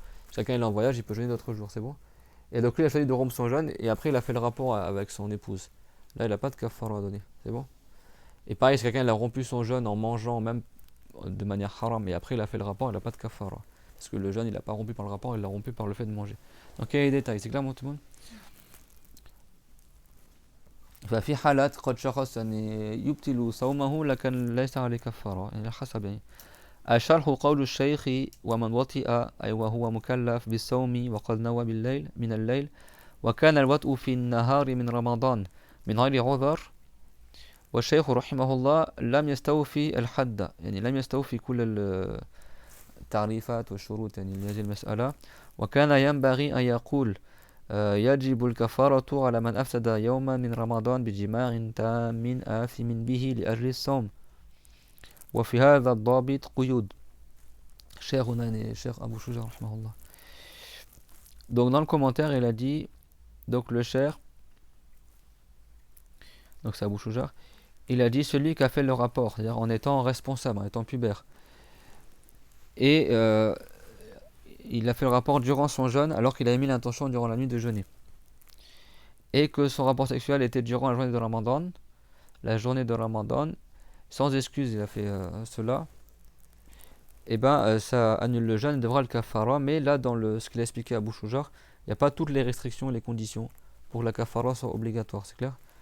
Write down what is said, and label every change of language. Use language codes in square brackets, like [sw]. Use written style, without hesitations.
[fr] Chacun il est en voyage, il peut jeûner d'autres jours, c'est bon? Et donc lui il a choisi de rompre son jeûne et après il a fait le rapport avec son épouse. Là il n'a pas de kafara à donner, c'est bon? Et pareil, si quelqu'un il a rompu son jeûne en mangeant même de manière haram et après il a fait le rapport, il n'a pas de kafara. Parce que le jeûne il n'a pas rompu par le rapport, il l'a rompu par le fait de manger. Donc il y a des détails, c'est clair tout le monde? [ar] ففي حالات قد شخص يعني يبطل صومه لكن ليس عليه كفارة يعني حسب يعني الشرح قول الشيخ ومن وطئ أي وهو مكلف بالصوم وقد نوى بالليل من الليل وكان الوطء في النهار من رمضان من غير عذر والشيخ رحمه الله لم يستوفي الحد يعني لم يستوفي كل التعريفات والشروط يعني لهذه المسألة وكان ينبغي أن يقول يجب الكفارة على من أفسد يوما من رمضان بجماع تام آثم به لأجل الصوم وفي هذا الضابط قيود شيخنا الشيخ أبو شجاع رحمه الله. [fr] Donc dans le commentaire il a dit donc le cheikh, donc c'est Abu Shujar, il a dit celui qui a fait le rapport, c'est-à-dire en étant responsable, en étant pubère, et il a fait le rapport durant son jeûne alors qu'il avait mis l'intention durant la nuit de jeûner, et que son rapport sexuel était durant la journée de Ramadan, sans excuse il a fait cela, et ben ça annule le jeûne, il devra le kafara, mais là dans ce qu'il a expliqué à Abu Shujar, il n'y a pas toutes les restrictions et les conditions pour que la kafara soit obligatoire, c'est clair?